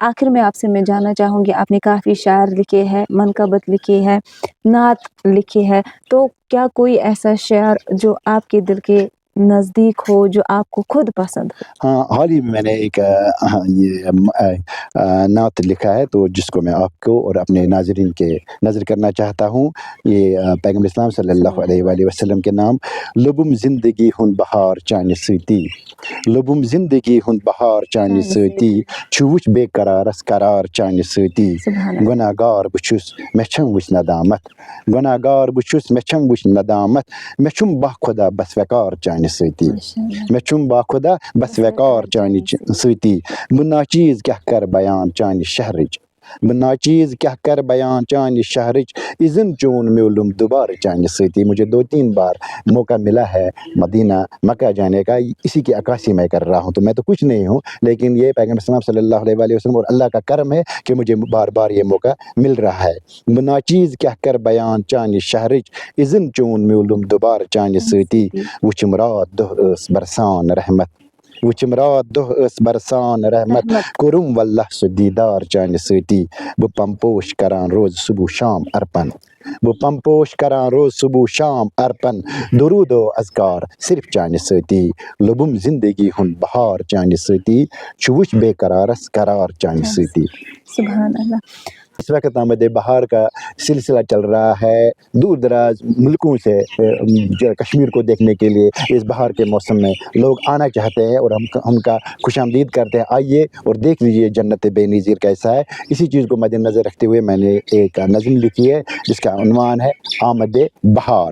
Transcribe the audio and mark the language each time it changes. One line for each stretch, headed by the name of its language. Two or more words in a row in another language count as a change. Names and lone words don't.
Hindi: आखिर में आपसे मैं जानना चाहूँगी, आपने काफ़ी शायर लिखे हैं, मनकबत लिखी है, नात लिखी है, तो क्या कोई ऐसा शेर जो आपके दिल के नज़दीक हो, जो आपको खुद पसंद हो? हाँ, हाल ही में मैंने एक नात लिखा है, तो जिसको मैं आपको और अपने नाज़रीन के नज़र करना चाहता हूँ। ये पैगम्बर इस्लाम
Arabic: صلى الله عليه وسلم
Hindi: के नाम।
Kashmiri: लुबुम ज़िंदगी हुन बहार चानि सूती, लुबुम ज़िंदगी हुन बहार चानि सूती, छुवुच बेकरारस करार चानि सूती, गुनाहगार बुछुस मैं छम वुच नदामत, गुनाहगार बुछुस मैं छम वुच नदामत, मैं छुम बाखुदा बस वकार चानि सूती, मैं छुम बाखुदा बस वकार चानि सूती, मुन्ना चीज़ क्या कर बयान चानि शहरिज, मुन्ना चीज़ क्या कर बयान चानि शहरिज, इज़न चून म्यूलुम दोबारा चानि सूती।
Hindi: मुझे 2-3 बार मौका मिला है मदीना मक्का जाने का, इसी की अक्कासी मैं कर रहा हूँ। तो मैं तो कुछ नहीं हूँ, लेकिन ये पैगम्बर
Arabic: صلى الله عليه وسلم
Hindi: और अल्लाह का करम है कि मुझे बार बार ये मौका मिल रहा है।
Kashmiri: मुन्ना चीज़ क्या कर बयान चानि शहरिज, इज़न चून म्यूलुम दोबारा चानि सूती, वुच मुराद दुह अस बरसान रहमत, वुच मुराद दुह अस बरसान रहमत, कुरुम वल्लाह सु दीदार चानि सूती, वो पंपोश करान रोज़ सुबह शाम अर्पण, वो पंपोश करान रोज़ सुबह शाम अर्पण, दुरूद व अज़कार सिर्फ चानि सूती, लुबुम ज़िंदगी हुन बहार चानि सूती, छुवुच बेकरारस करार चानि सूती।
Arabic: سبحان الله.
Hindi: इस वक्त आमद बहार का सिलसिला चल रहा है, दूर दराज मुल्कों से कश्मीर को देखने के लिए इस बहार के मौसम में लोग आना चाहते हैं, और हम उनका खुशामदीद करते हैं। आइए और देख लीजिए जन्नत बेनज़ीर कैसा है। इसी चीज़ को मद्देनज़र रखते हुए मैंने एक नज़्म लिखी है जिसका उन्वान है आमद बहार।